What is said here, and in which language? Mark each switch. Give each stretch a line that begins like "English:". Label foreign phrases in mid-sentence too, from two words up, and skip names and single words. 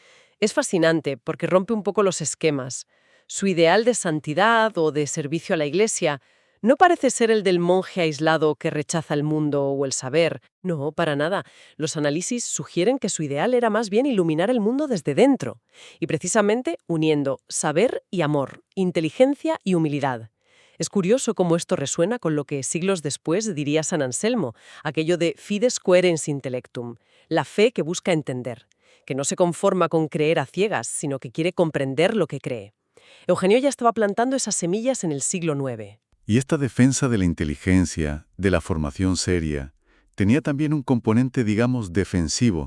Spanish: Es fascinante porque rompe un poco los esquemas. Su ideal de santidad o de servicio a la Iglesia no parece ser el del monje aislado que rechaza el mundo o el saber. No, para nada. Los análisis sugieren que su ideal era más bien iluminar el mundo desde dentro, y precisamente uniendo saber y amor, inteligencia y humildad. Es curioso cómo esto resuena con lo que siglos después diría San Anselmo, aquello de
Latin: fides quoerens intellectum,
Spanish: la fe que busca entender, que no se conforma con creer a ciegas, sino que quiere comprender lo que cree. Eugenio ya estaba plantando esas semillas en el siglo IX. Y esta defensa de la inteligencia, de la formación seria, tenía también un componente, digamos, defensivo.